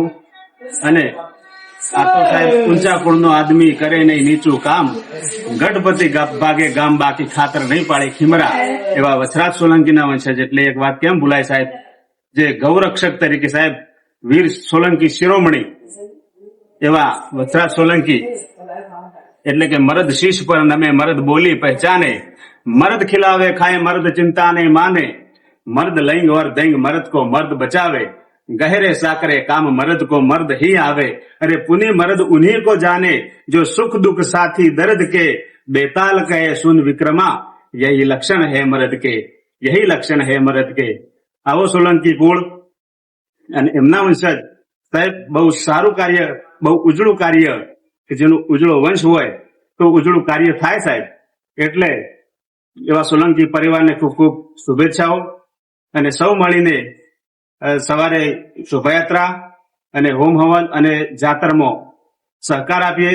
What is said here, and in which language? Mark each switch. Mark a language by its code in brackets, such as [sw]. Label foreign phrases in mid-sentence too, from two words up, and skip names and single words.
[gu] અને આ તો સાહેબ ઊંચા કુળનો આદમી કરે નહીં નીચું કામ, ગઢપતિ ભાગે ગામ બાકી ખાતર નહીં પાડે ખીમરા, એવા વછરાજ સોલંકીના વંશજ। એટલે એક વાત કેમ ભૂલાય સાહેબ, જે ગૌરક્ષક તરીકે સાહેબ વીર સોલંકી શિરોમણી એવા વછરાજ સોલંકી એટલે કે [hi] मरद शीश पर नमे, मरद बोली पहेचाने, मरद खिलावे खाए, मरद चिंता नहीं माने, मर्द लैंग और देंग मर्द को मर्द बचावे, गहरे साकरे काम मर्द को मर्द ही आवे, अरे पुनी मर्द उन्हीं को जाने जो सुख दुख साथी दर्द के, बेताल कहे सुन विक्रमा, यही लक्षण है मर्द के, यही लक्षण है मर्द के। [gu] આવો સોલંકી કુળ અને એમના વંશજ સાહેબ બહુ સારું કાર્ય, બહુ ઉજળું કાર્ય કે જેનું ઉજળો વંશ હોય તો ઉજળું કાર્ય થાય સાહેબ। એટલે એવા સોલંકી પરિવારને ખૂબ ખૂબ શુભેચ્છાઓ અને સૌ મળીને સવારે શોભાયાત્રા અને હોમ હવન અને જાતરમાં સહકાર આપીએ।